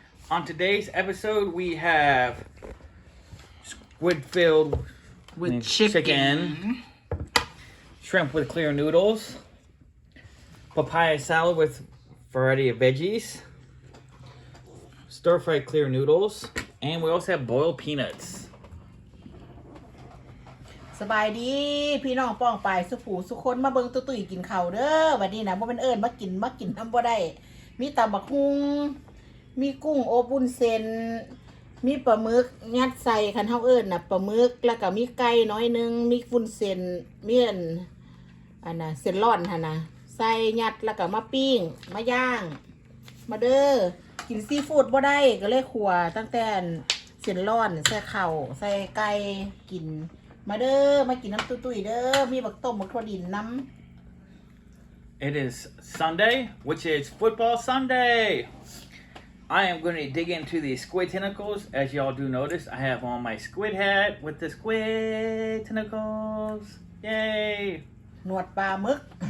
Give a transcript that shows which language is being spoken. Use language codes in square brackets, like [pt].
[en] On today's episode, we have squid filled with chicken, shrimp with clear noodles, papaya salad with variety of veggies, stir-fried clear noodles, and we also have boiled peanuts. [tts] สบายดีพี่น้องป้องไปสุผูสุคนมาเบิ่งตุ้ยกินข้าวเด้อวันนี้นะบ่เป็นเอิ้นมากินทำบ่ได้มีตำบักหุ่งมีกุ้งอบวุ้นเส้นมีปลาหมึกยัดใส่คันเฮาเอิ้นน่ะปลาหมึกแล้วก็มีไก่น้อยนึงมีวุ้นเส้นมีอั นน่ะเส้นร้อนหั่นน่ะใส่ยัดแล้วก็มาปิ้งมาย่างมาเด้อกินซีฟู้ดบ่ได้ก็เลยขัวตั้งแต่เส้นร้อนใส่ข้าวใส่ไก่กินมาเด้อมากินน้ำตุ้ยเด้อมีบักต้มบักถั่วดินน้ำ [en] It is Sunday, which is football Sunday. I am going to dig into the squid tentacles. As y'all do notice, I have on my squid hat with the squid tentacles. Yay! [th] หนวดปลาหมึก